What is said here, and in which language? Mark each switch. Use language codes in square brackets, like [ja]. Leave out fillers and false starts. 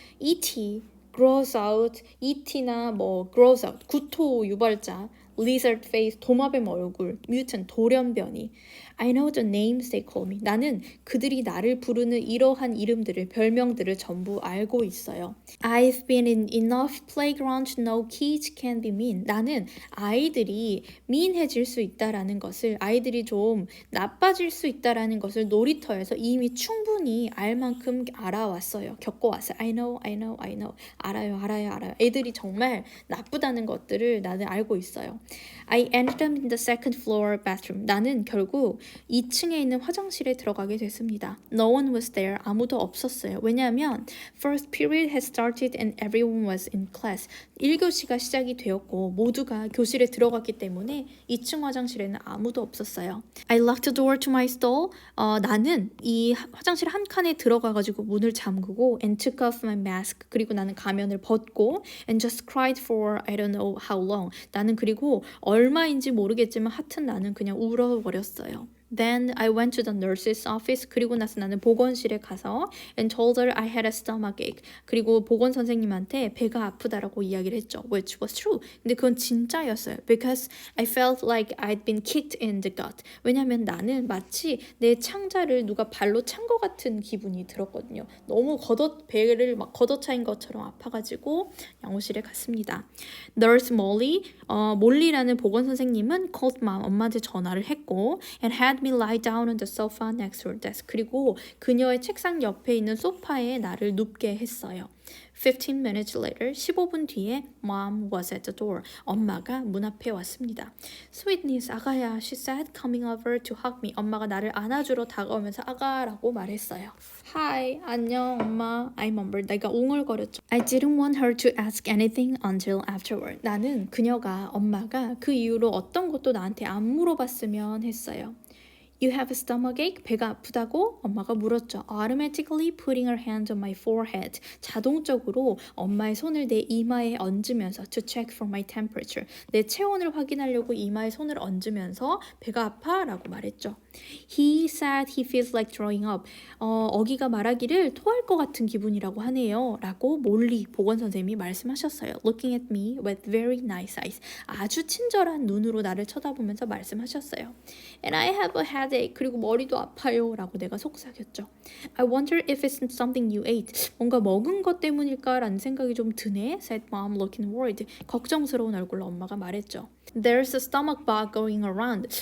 [en] E.T., grows out, E.T.나 뭐 grows out, [ko] 구토 유발자, [en] lizard face, [ko] 도마뱀 얼굴, [en] mutant, [ko] 돌연변이. [en] I know the names they call me. [ko] 나는 그들이 나를 부르는 이러한 이름들을, 별명들을 전부 알고 있어요. [en] I've been in enough playground to know kids can be mean. [ko] 나는 아이들이 mean해질 수 있다라는 것을, 아이들이 좀 나빠질 수 있다라는 것을 놀이터에서 이미 충분히 알 만큼 알아왔어요. 겪어왔어요. [en] I know, I know, I know. [ko] 알아요, 알아요, 알아요. 애들이 정말 나쁘다는 것들을 나는 알고 있어요. [en] I ended up in the second floor bathroom. [ko] 나는 결국 2층에 있는 화장실에 들어가게 됐습니다. [en] No one was there. [ko] 아무도 없었어요. 왜냐하면 [en] first period had started and everyone was in class. [ko] 1교시가 시작이 되었고 모두가 교실에 들어갔기 때문에 2층 화장실에는 아무도 없었어요. [en] I locked the door to my stall. [ko] 나는 이 화장실 한 칸에 들어가가지고 문을 잠그고 [en] and took off my mask. [ko] 그리고 나는 가면을 벗고 [en] and just cried for I don't know how long. [ko] 나는 그리고 얼마인지 모르겠지만 하여튼 나는 그냥 울어버렸어요. [en] Then I went to the nurse's office. [ko] 그리고 나서 나는 보건실에 가서 [en] and told her I had a stomach ache. [ko] 그리고 보건 선생님한테 배가 아프다라고 이야기를 했죠. [en] Which was true. [ko] 근데 그건 진짜였어요. [en] Because I felt like I'd been kicked in the gut. [ko] 왜냐면 나는 마치 내 창자를 누가 발로 찬 것 같은 기분이 들었거든요. 너무 배를 막 걷어차인 것처럼 아파가지고 양호실에 갔습니다. [en] Nurse Molly, [ko] 몰리라는 보건 선생님은 [en] called mom, [ko] 엄마한테 전화를 했고 [en] and had me lie down on the sofa next to her desk. [ko] 그리고 그녀의 책상 옆에 있는 소파에 나를 눕게 했어요. [en] 15 minutes later, [ko] 15분 뒤에 [en] mom was at the door. [ko] 엄마가 문 앞에 왔습니다. [en] Sweetness, [ko] 아가야, [en] she said, coming over to hug me. [ko] 엄마가 나를 안아주러 다가오면서 아가라고 말했어요. [en] Hi, [ko] 안녕 엄마. [en] I mumbled. [ko] 내가 웅얼거렸죠. [en] I didn't want her to ask anything until afterward. [ko] 나는 엄마가 그 이후로 어떤 것도 나한테 안 물어봤으면 했어요. [en] You have a stomach ache? [ko] 배가 아프다고? 엄마가 물었죠. [en] Automatically putting her hand on my forehead. [ko] 자동적으로 엄마의 손을 내 이마에 얹으면서 [en] to check for my temperature. [ko] 내 체온을 확인하려고 이마에 손을 얹으면서 배가 아파? 라고 말했죠. [en] He said he feels like throwing up. [ko] 어기가 말하기를 토할 것 같은 기분이라고 하네요. 라고 몰리 보건선생님이 말씀하셨어요. [en] Looking at me with very nice eyes. [ko] 아주 친절한 눈으로 나를 쳐다보면서 말씀하셨어요. [en] And I have a headache. [ko] 그리고 머리도 아파요. 라고 내가 속삭였죠. [en] I wonder if it's something you ate. [ko] 뭔가 먹은 것 때문일까? 라는 생각이 좀 드네. [en] said mom looking worried. [ko] 걱정스러운 얼굴로 엄마가 말했죠. [en] There's a stomach bug going around.